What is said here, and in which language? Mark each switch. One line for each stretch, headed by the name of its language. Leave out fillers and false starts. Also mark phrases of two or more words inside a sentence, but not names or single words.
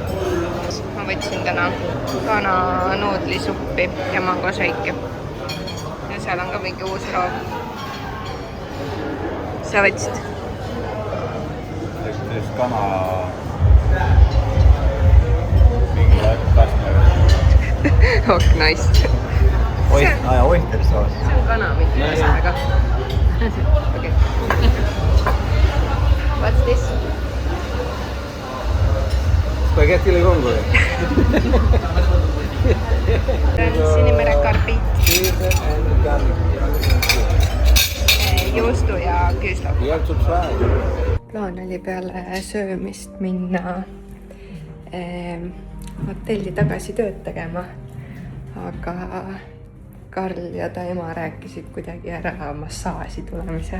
Estonian: Ma võtsin täna kana nuudlisuppi ja mangošeiki. Ja seal on ka mingi uus roog. Sa võtsid? Just kana mingi kasme.
English: Ok, nice. Oyster sauce.
Estonian: See on kana mingi asjaga.
English: Okay. What's this?
Italian: Spaghetti le vongole.
Estonian: Sinimere karbi, juustu ja küüslauk. Plaan oli peale söömist minna hotelli tagasi tööd tegema, aga Karl ja ta ema rääkisid kuidagi ära massaaži tulemise.